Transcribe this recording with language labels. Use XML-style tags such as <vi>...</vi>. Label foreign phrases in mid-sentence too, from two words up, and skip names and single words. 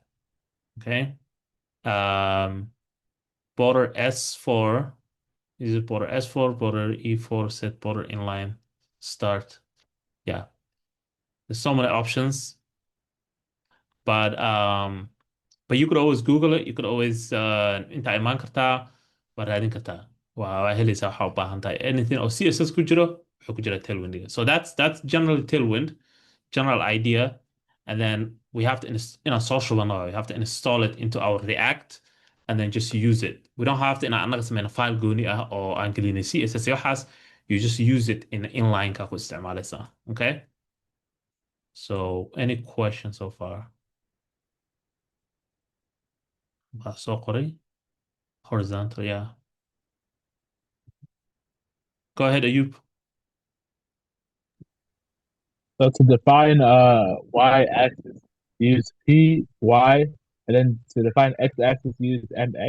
<en>Okay. Border S4. This is border S4, border E4, set border inline, start. Yeah. There's so many options. But But you could always Google it. You could always</en> <so>inta imaan kartaa waa raadin kartaa waa helaysaa waxa u baahan tahay anything oo CSS ku jiro wuxuu ku jira Tailwindiga.</so> <en>So that's generally Tailwind, general idea, and then we have to in a social one, we have to install it into our React and then just use it. We don't have to</en> <so>inaan anaga sameyna file gooni ah oo aan gelinay CSS iyo waxaas.</so> <en>You just use it in inline</en> <so>ka ku isticmaalaysaa.</so> <en>Okay? So any questions so far? So qoray horizontal, yeah. Go ahead, Ayub. So to define y-axis, use P, Y, and then to define x-axis, use MX.</en>